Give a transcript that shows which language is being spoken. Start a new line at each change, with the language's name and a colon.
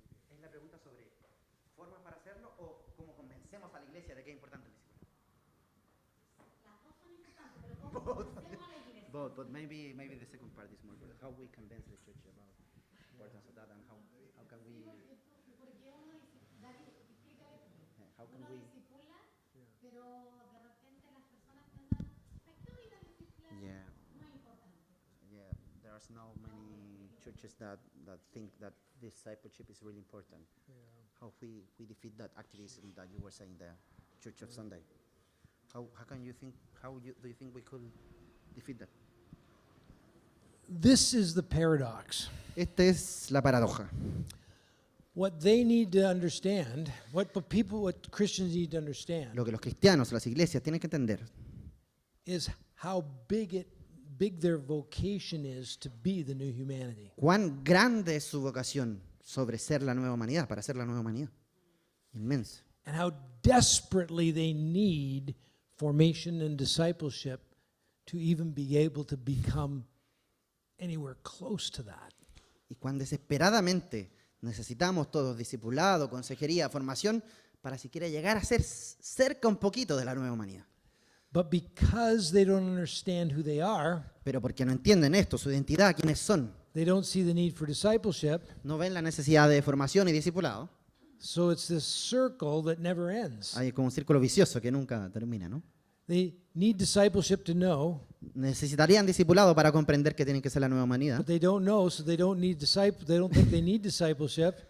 Spanish: ¿Es la pregunta sobre formas para hacerlo o cómo convencemos a la iglesia de que es importante el discipulado?
English: Both, but maybe the second part is more important. How we convince the church about the importance of that and how can we yeah. Yeah, there's no many churches that think that discipleship is really important. How we defeat that activism that you were saying, the Church of Sunday. How do you think we could defeat that? This is the paradox.
Spanish: Esta es la paradoja.
English: What they need to understand, what Christians need to understand,
Spanish: Lo que los cristianos, las iglesias tienen que entender
English: is how big their vocation is to be the new humanity.
Spanish: cuán grande es su vocación sobre ser la nueva humanidad, para ser la nueva humanidad. Inmensa.
English: And how desperately they need formation and discipleship to even be able to become anywhere close to that.
Spanish: Y cuán desesperadamente necesitamos todos discipulado, consejería, formación, para siquiera llegar a ser cerca un poquito de la nueva humanidad.
English: But because they don't understand who they are,
Spanish: Pero porque no entienden esto, su identidad, quiénes son,
English: they don't see the need for discipleship,
Spanish: no ven la necesidad de formación y discipulado,
English: so it's this circle that never ends.
Spanish: hay como un círculo vicioso que nunca termina, ¿no?
English: They need discipleship to know,
Spanish: Necesitarían discipulado para comprender que tienen que ser la nueva humanidad,
English: but they don't know, so they don't think they need discipleship,